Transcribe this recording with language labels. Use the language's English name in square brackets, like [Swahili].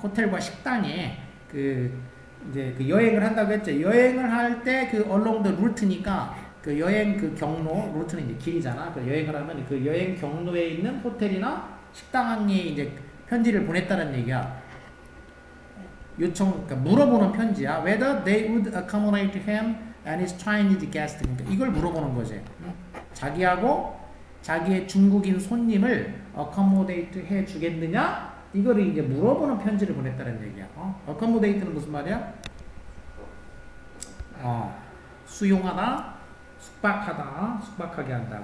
[Korean] 호텔과 식당에 이제 그 여행을 한다고 했죠. 여행을 할 때 그 [English] along the route [Korean] 니까 그 여행 그 경로, 루트는 이제 길이잖아. 그 여행을 하면 그 여행 경로에 있는 호텔이나 식당에 이제 편지를 보냈다는 얘기야. 그러니까 물어보는 편지야. [English] Whether they would accommodate him and his Chinese guest. [Korean] 그러니까 이걸 물어보는 거지. 자기하고 자기의 중국인 손님을 accommodate 해 주겠느냐? 이거를 이제 물어보는 편지를 보냈다는 얘기야. accommodate는 무슨 말이야? 수용하다, 숙박하게 한다.